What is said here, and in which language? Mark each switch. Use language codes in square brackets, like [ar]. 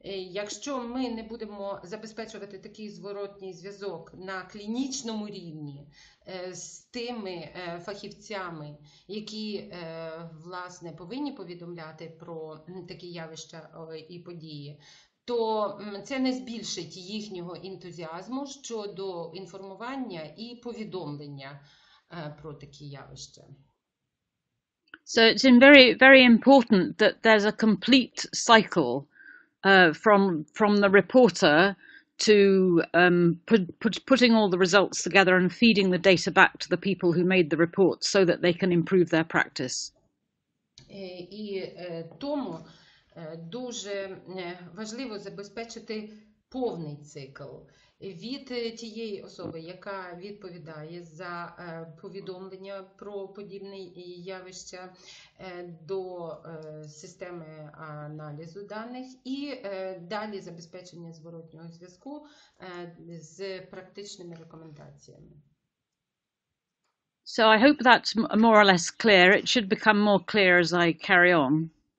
[uk] якщо ми не будемо забезпечувати такий зворотній зв'язок на клінічному рівні з тими фахівцями, які, власне, повинні повідомляти про такі явища і події, то це не збільшить їхнього ентузіазму щодо інформування і повідомлення про такі явища. [en] So it's very, very important that there's a complete cycle from the reporter to putting all the results together and feeding the data back to the people who made the reports so that they can improve their practice. [uk] І тому дуже важливо забезпечити повний цикл від тієї особи, яка відповідає за повідомлення про подібні явища, до системи аналізу даних і далі забезпечення зворотнього зв'язку з практичними рекомендаціями. [en] So I hope that's more or less clear. It should become more clear as I carry on.